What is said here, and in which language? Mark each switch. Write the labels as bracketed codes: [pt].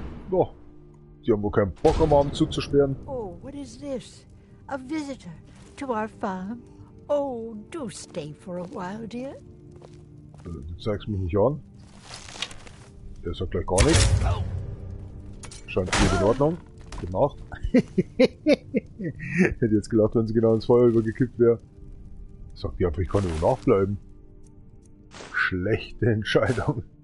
[de] Boah, die haben wohl keinen Bock, am Abend zuzusperren. [en] Oh, what is this? A visitor to our farm? Oh, do stay for a while, dear. [de] Du zeigst mich nicht an. Der sagt gleich gar nichts. Scheint gut in Ordnung. Gute Nacht. Hätte jetzt gelacht, wenn sie genau ins Feuer übergekippt wäre. Sagt die einfach, ich kann nur nachbleiben. Schlechte Entscheidung.